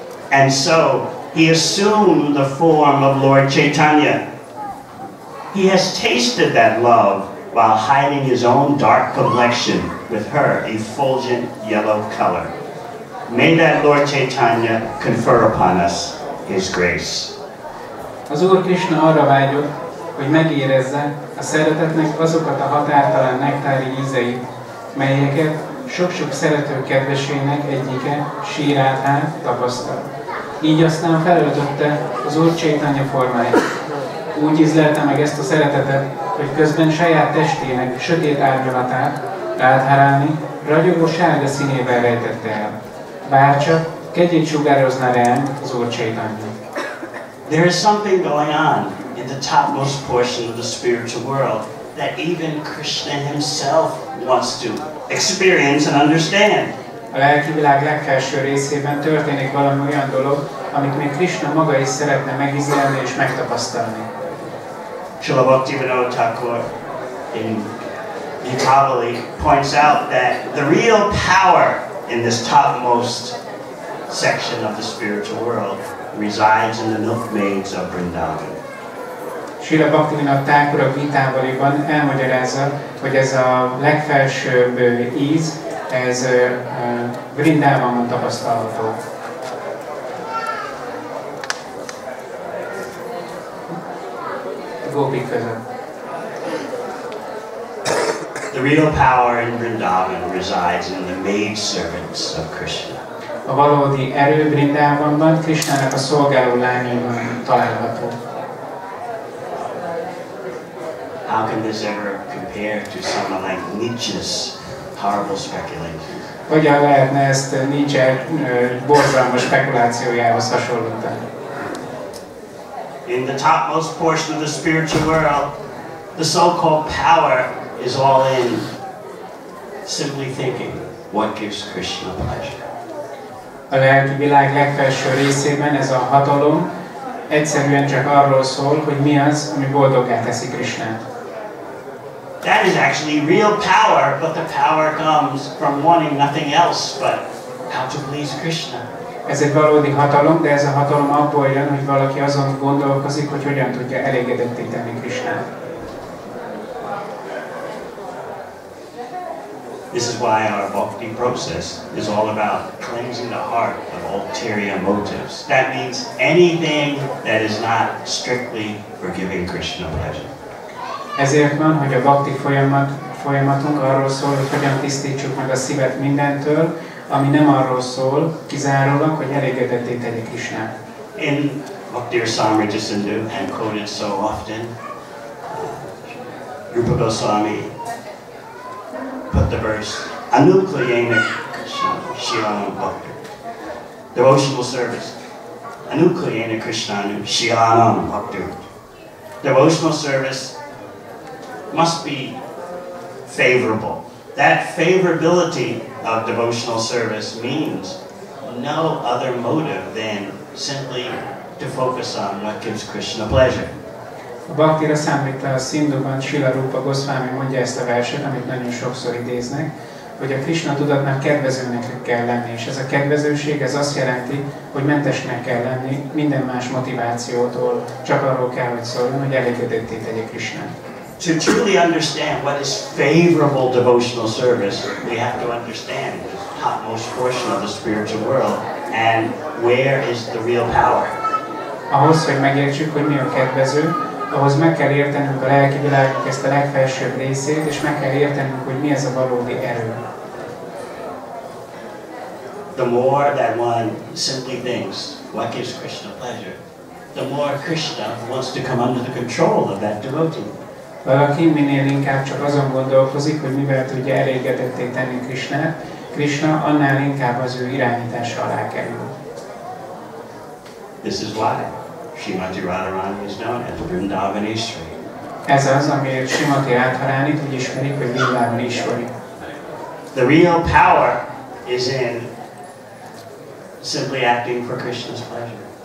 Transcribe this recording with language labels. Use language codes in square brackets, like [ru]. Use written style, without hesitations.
[en] And so he assumed the form of Lord Chaitanya. He has tasted that love while hiding his own dark complexion with her effulgent yellow color. May that Lord Chaitanya confer upon us his grace. [hu] Az Úr Krishna arra vágyott, hogy megérezze a szeretetnek azokat a határtalan nektári ízeit, melyeket sok-sok szerető kedvesének egyike, Sri Radha tapasztal. Így aztán felöltötte az Úr Chaitanya formáját. Úgy ízlelte meg ezt a szeretetet, hogy közben saját testének sötét árnyalatát Radharani ragyogó sárga színével rejtette el. Bárcsak kegyét sugározna ránk az Úr Chaitanya. [en] There is something going on in the topmost portion of the spiritual world that even Krishna himself wants to experience and understand. [hu] A lelki világ legfelső részében történik valami olyan dolog, amit még Krishna maga is szeretne megízlelni és megtapasztalni. [en] Srila Bhaktivinoda Thakur in Gita-vali points out that the real power in this topmost section of the spiritual world resides in the milkmaids of Vrindavan. [hu] Srila Bhaktivinoda Thakur a Gita-valiban elmagyarázza, hogy ez a legfelsőbb íz, ez Vrindávamon tapasztalható. Gópik között. [en] The real power in Vrindavan resides in the maidservants of Krishna. [hu] A valódi erő Vrindavanban Krishnának a szolgáló lányaiban található. [en] How can this ever compare to someone like Nietzsche's horrible speculations? [hu] Hogyan lehetne ezt Nietzsche borzalmas spekulációjához hasonlítani? [en] In the topmost portion of the spiritual world, the so-called power is all in simply thinking what gives Krishna pleasure. [hu] A lelki világ legfelső részében ez a hatalom egyszerűen csak arról szól, hogy mi az, ami boldoggá teszi Krishnát. [en] That is actually real power, but the power comes from wanting nothing else but how to please Krishna. [hu] Ez egy valódi hatalom, de ez a hatalom abból jön, hogy valaki azon gondolkozik, hogy hogyan tudja elégedetté tenni Krishnát. [en] This is why our bhakti process is all about cleansing the heart of ulterior motives. That means anything that is not strictly for giving Krishna pleasure. [hu] Ezért van, hogy a bhakti folyamatunk arról szól, hogy hogyan tisztítsuk meg a szívet mindentől, ami nem arról szól, kizárólag, hogy elégedetté tegye Krishnát. [en] In Bhakti-rasamrita Sindhu, and quoted so often, Rupa Goswami put the verse, [sa] Anukleyena Krishna Shilanam Bhakti. [en] Devotional service. [sa] Anukleyena Krishnanu Shilanam Bhakti. [en] Devotional service must be favorable. That favorability of devotional service means no other motive than simply to focus on what gives Krishna pleasure. [hu] A Bhakti-rasamrita Sindhuban Srila Rupa Goswami mondja ezt a verset, amit nagyon sokszor idéznek, hogy a Krishna tudatnak kedvezőnek kell lenni, és ez a kedvezőség ez azt jelenti, hogy mentesnek kell lenni minden más motivációtól, csak arról kell, hogy szóljon, hogy elégedetté tegye Krishnát. [en] To truly understand what is favorable devotional service, we have to understand the topmost portion of the spiritual world and where is the real power. [hu] Ahhoz, hogy megértsük, hogy mi a kedvező, ahhoz meg kell értenünk a lelki világnak ezt a legfelsőbb részét, és meg kell értenünk, hogy mi ez a valódi erő. [en] The more that one simply thinks, what gives Krishna pleasure, the more Krishna wants to come under the control of that devotee. [hu] Valaki minél inkább csak azon gondolkozik, hogy mivel tudja elégedetté tenni Krishnát, Krishna annál inkább az ő irányítása alá kerül. [en] This is why Srimati Radharani is known as Vrindavaneshwari. [hu] Ez az, amiért Srimati Radharánit úgy ismerik, hogy Vrindavaneshwari. [en] The real power is in simply acting for Krishna's pleasure.